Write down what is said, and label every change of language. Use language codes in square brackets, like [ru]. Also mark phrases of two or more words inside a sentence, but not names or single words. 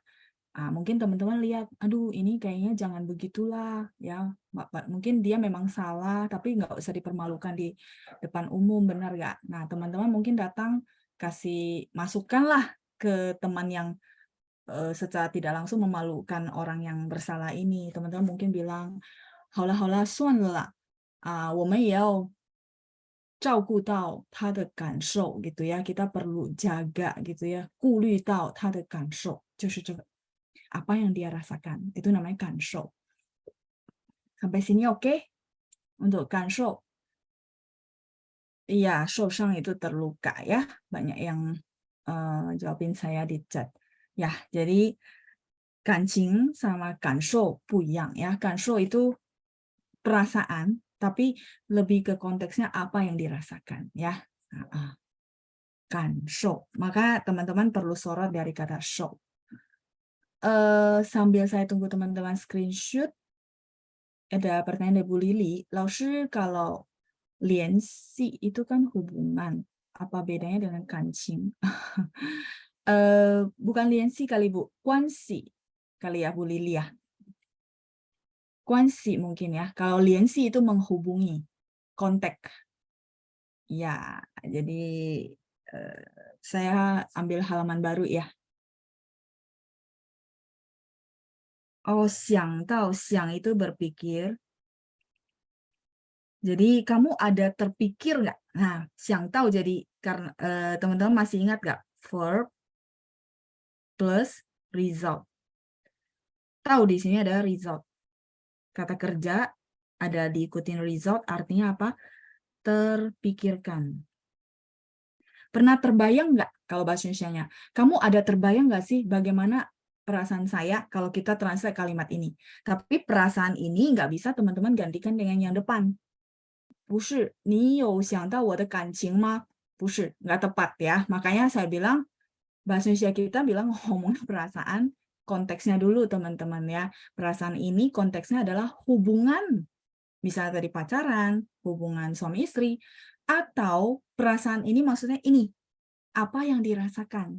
[id] Mungkin teman-teman lihat, aduh ini kayaknya jangan begitulah ya. Mungkin dia memang salah, tapi nggak usah dipermalukan di depan umum, benar nggak? Nah, teman-teman mungkin datang kasih masukan lah ke teman yang secara tidak langsung memalukan orang yang bersalah ini. Teman-teman mungkin bilang, [zh] 好了好了，算了啦，我们也要照顾到他的感受 [id] gitu ya. Kita perlu jaga gitu ya, [zh] 顾虑到他的感受，就是这个。 [id] apa yang dia rasakan. Itu namanya kanshou. Sampai sini oke? Untuk kanshou. Iya, shoshang itu terluka ya. Banyak yang jawabin saya di chat. Ya, jadi kancing sama kanshou [zh] 不一样 [id] ya. Kanshou itu perasaan, tapi lebih ke konteksnya apa yang dirasakan ya. Kanshou. Maka teman-teman perlu sorot dari kata show. Sambil saya tunggu teman-teman screenshot, ada pertanyaan dari Bu Lili. 老师, kalau 联系 itu kan hubungan. Apa bedanya dengan kancing? Bukan 联系 kali Bu, 关系 kali ya Bu Lili ya. 关系 mungkin ya. Kalau 联系 itu menghubungi, kontak. Ya, jadi saya ambil halaman baru ya. Oh, 想到, 想 itu berpikir. Jadi kamu ada terpikir nggak? Nah, 想到 jadi karena teman-teman masih ingat nggak? [en] Verb plus result. [id] Tahu di sini ada result. Kata kerja ada diikutin result, artinya apa? Terpikirkan. Pernah terbayang nggak kalau bahasa Indonesianya? Kamu ada terbayang nggak sih bagaimana perasaan saya kalau kita translate kalimat ini? Tapi perasaan ini nggak bisa teman-teman gantikan dengan yang depan. [zh] 不是，你有想到我的感情吗？不是, [id] nggak tepat ya. Makanya saya bilang, bahasa Indonesia kita bilang ngomong perasaan, konteksnya dulu teman-teman ya. Perasaan ini konteksnya adalah hubungan. Bisa tadi pacaran, hubungan suami istri, atau perasaan ini maksudnya ini, apa yang dirasakan.